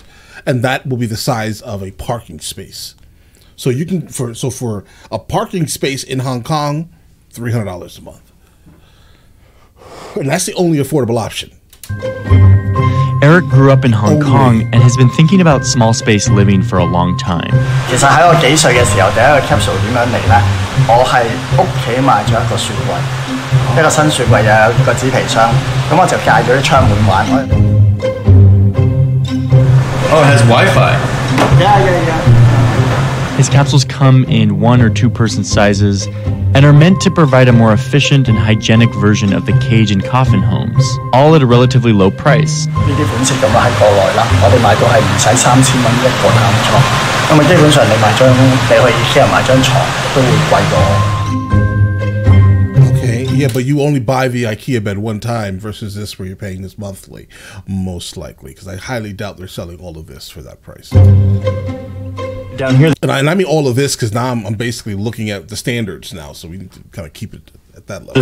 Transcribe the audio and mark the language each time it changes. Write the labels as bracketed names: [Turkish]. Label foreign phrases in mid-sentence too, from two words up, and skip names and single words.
[English] And that will be the size of a parking space. So you can for a parking space in Hong Kong, $300 a month. And that's the only affordable option. Eric grew up in Hong Kong and has been thinking about small space living for a long time. [Cantonese] 其實喺我幾歲嘅時候，第一個 capsule 點樣嚟呢？我係屋企買咗一個雪櫃，一個新雪櫃又有個紙皮箱，咁我就戒咗啲窗門玩。 [English] Oh, it has Wi-Fi. Yeah. His capsules come in 1 or 2 person sizes and are meant to provide a more efficient and hygienic version of the cage and coffin homes, all at a relatively low price. [Cantonese] 呢啲款式咁啊喺國內啦，我哋買到係唔使3000蚊一個探床，咁啊基本上你去 IKEA 買張床都會貴過。 [English] Okay, yeah, but you only buy the IKEA bed one time versus this where you're paying this monthly, most likely, because I highly doubt they're selling all of this for that price. Down here, and I mean all of this because now I'm basically looking at the standards now, so we need to kind of keep it at that level.